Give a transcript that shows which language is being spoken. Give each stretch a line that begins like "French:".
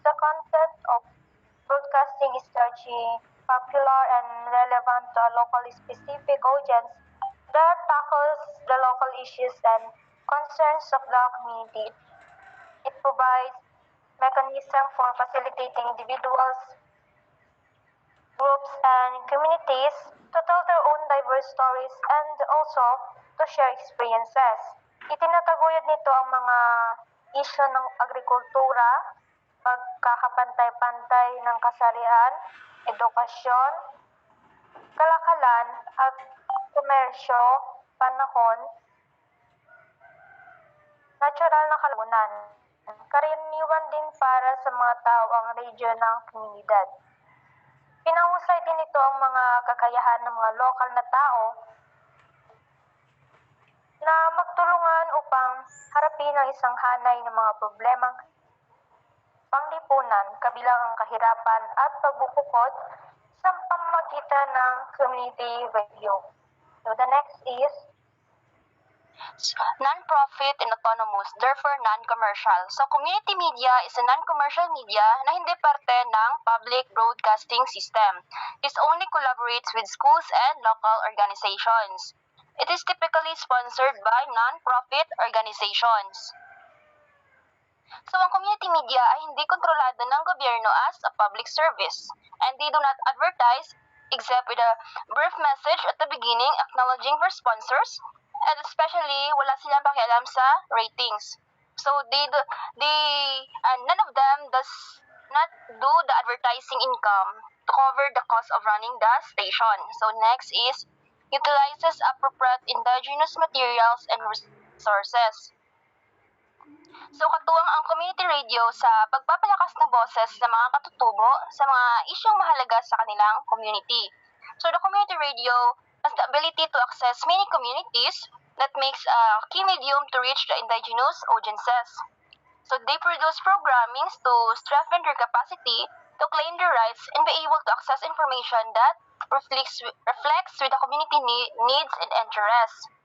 English: The content of broadcasting is largely popular and relevant to a locally specific audience that tackles the local issues and concerns of the community. It provides mechanism for facilitating individuals, groups, and communities to tell their own diverse stories and also to share experiences.
Filipino: Itinataguyod nito ang mga isyu ng agrikultura, pagkakapantay-pantay ng kasarian, edukasyon, kalakalan, at komersyo, panahon, natural na kalaunan. Karaniwan din para sa mga tao ang radyo ng komunidad. Pinahusay din ito ang mga kakayahan ng mga lokal na tao na magtulungan upang harapin ang isang hanay ng mga problemang panglipunan kabilang ang kahirapan at pagbubukod sa pamamagitan ng community radio.
English: So the next is non-profit and autonomous, therefore non-commercial. So community media is a non-commercial media
Filipino: na hindi parte ng
English: public broadcasting system. It only collaborates with schools and local organizations. It is typically sponsored by non-profit organizations.
Filipino: So ang community media ay hindi kontrolado ng gobyerno
English: as a public service, and they do not advertise except with a brief message at the beginning acknowledging for sponsors, and especially
Filipino: wala silang pakialam sa ratings.
English: So none of them does not do the advertising income to cover the cost of running the station. So next is utilizes appropriate indigenous materials and resources.
Filipino: So katuwang ang community radio sa pagpapalakas ng boses ng mga katutubo sa mga isyong mahalaga sa kanilang community.
English: So the community radio has the ability to access many communities that makes a key medium to reach the indigenous audiences. So they produce programmings to strengthen their capacity to claim their rights and be able to access information that reflects with the community needs and interests.